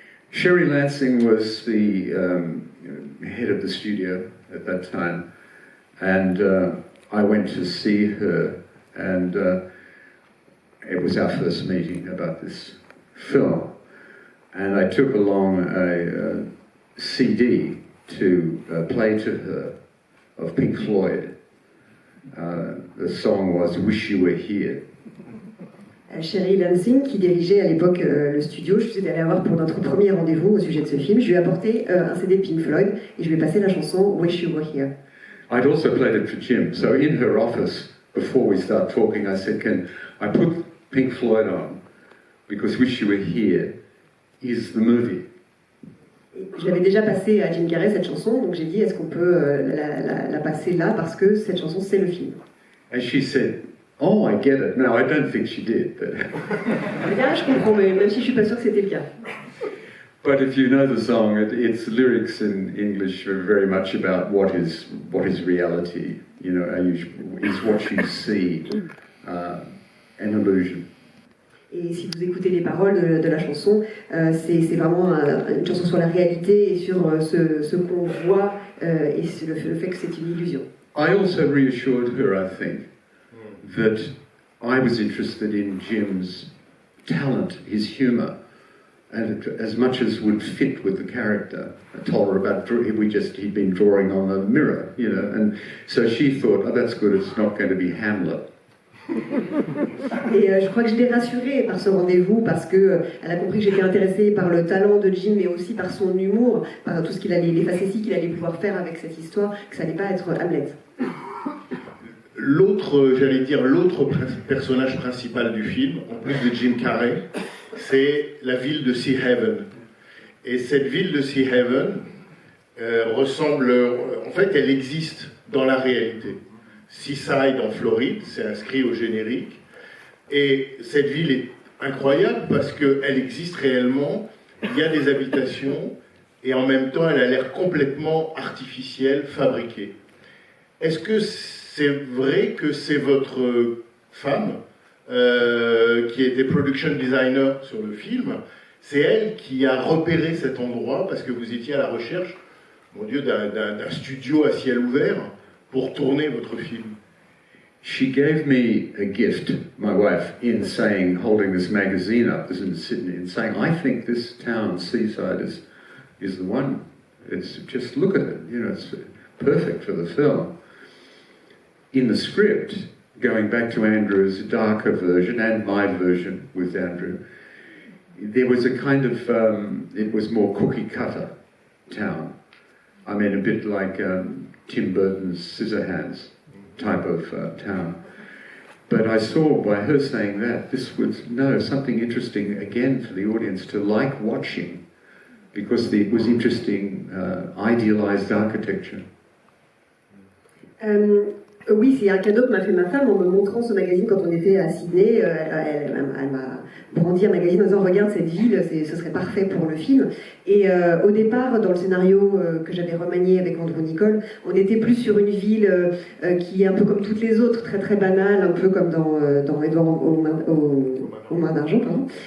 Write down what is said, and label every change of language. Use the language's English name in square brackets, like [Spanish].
[English] Sherry Lansing was the head of the studio at that time, and I went to see her, and it was our first meeting about this film, and I took along a CD to play to her of Pink Floyd. The song was "Wish You Were Here." [French] Sherry Lansing, qui dirigeait à l'époque le studio, je suis allée voir pour notre premier rendez-vous au sujet de ce film. Je lui ai apporté un CD de Pink Floyd et je lui ai passé la chanson Wish You Were Here. [English] I'd also played it for Jim. So in her office, before we start talking, I said, "Can I put Pink Floyd on? Because Wish You Were Here is the movie." [French] Je l'avais déjà passé à Jim Carrey cette chanson, donc j'ai dit est-ce qu'on peut la passer là parce que cette chanson c'est le film. [English] And she said, "Oh, I get it." Now, I don't think she did, but... [French] Je comprends, mais même si je suis pas sûre que c'était le cas. [English] But if you know the song, its lyrics in English are very much about what is reality. You know, is what you see an illusion. [French] Et si vous écoutez les paroles de la chanson, c'est vraiment une chanson sur la réalité et sur ce qu'on voit et sur le fait que c'est une illusion. [English] I also reassured her, I think, that I was interested in Jim's talent, his humour, and as much as would fit with the character. I told her about he'd been drawing on a mirror, you know, and so she thought, oh, that's good, it's not going to be Hamlet. [French] Et je crois que je l'ai rassurée par ce rendez-vous parce que elle a compris que j'étais intéressée par le talent de Jim, mais aussi par son humour, par tout ce qu'il allait, les facéties qu'il allait pouvoir faire avec cette histoire, que ça n'allait pas être Hamlet. L'autre, j'allais dire, l'autre personnage principal du film, en plus de Jim Carrey, c'est la ville de Sea Haven. Et cette ville de Sea Haven ressemble, en fait, elle existe dans la réalité. Seaside en Floride, c'est inscrit au générique. Et cette ville est incroyable parce qu'elle existe réellement, il y a des habitations, et en même temps, elle a l'air complètement artificielle, fabriquée. Est-ce que c'est vrai que c'est votre femme, qui était production designer sur le film, c'est elle qui a repéré cet endroit parce que vous étiez à la recherche, mon Dieu, d'un studio à ciel ouvert pour tourner votre film? [English] She gave me a gift, my wife, in saying, holding this magazine up, this in Sydney, and saying, I think this town, Seaside, is the one. It's just look at it, you know, it's perfect for the film. In the script, going back to Andrew's darker version and my version with Andrew, there was a kind of, it was more cookie cutter town. I mean, a bit like Tim Burton's Scissorhands type of town. But I saw by her saying that, this was, no, something interesting again for the audience to like watching, because it was interesting, idealized architecture. [French] Oui, c'est un cadeau que m'a fait ma femme en me montrant ce magazine quand on était à Sydney. Elle m'a brandi un magazine en disant regarde cette ville, ce serait parfait pour le film. Et au départ, dans le scénario que j'avais remanié avec Andrew Niccol, on était plus sur une ville qui est un peu comme toutes les autres, très très banale, un peu comme dans Edouard aux mains d'argent, pardon.